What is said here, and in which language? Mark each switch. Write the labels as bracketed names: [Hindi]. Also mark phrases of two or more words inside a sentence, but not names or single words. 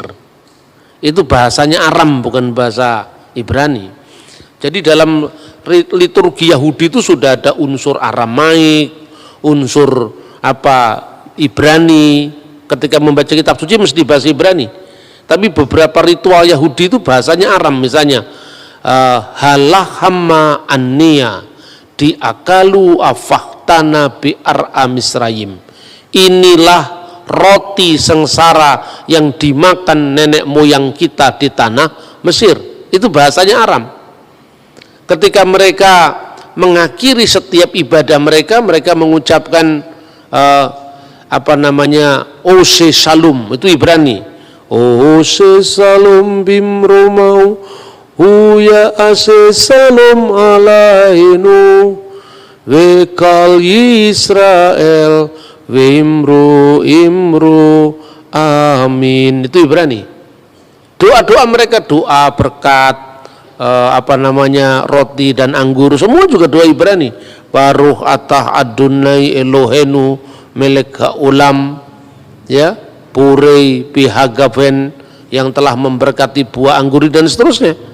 [Indonesian] Itu bahasanya Aram, bukan bahasa Ibrani. Jadi dalam liturgi Yahudi itu sudah ada unsur Aramaik, unsur Ibrani. Ketika membaca kitab suci mesti bahasa Ibrani. Tapi beberapa ritual Yahudi itu bahasanya Aram. [Aramaic] Misalnya הא לחמא עניא די אכלו אבהתנא בארעא דמצרים. [Indonesian] Inilah roti sengsara yang dimakan nenek moyang kita di tanah Mesir. Itu bahasanya Aram. Ketika mereka mengakhiri setiap ibadah mereka, mereka mengucapkan Ose Shalom, itu Ibrani. [Hebrew] עושה שלום במרומיו הוא יעשה שלום עלינו ועל כל ישראל ואמרו אמרו אמן. [Indonesian] Itu Ibrani. Doa-doa mereka, doa berkat roti dan anggur, semua juga doa Ibrani. [Hebrew] ברוך אתה אדוני אלוהינו מלך העולם, יא, בורא פרי הגפן, [Indonesian] yang telah memberkati buah anggur, dan seterusnya.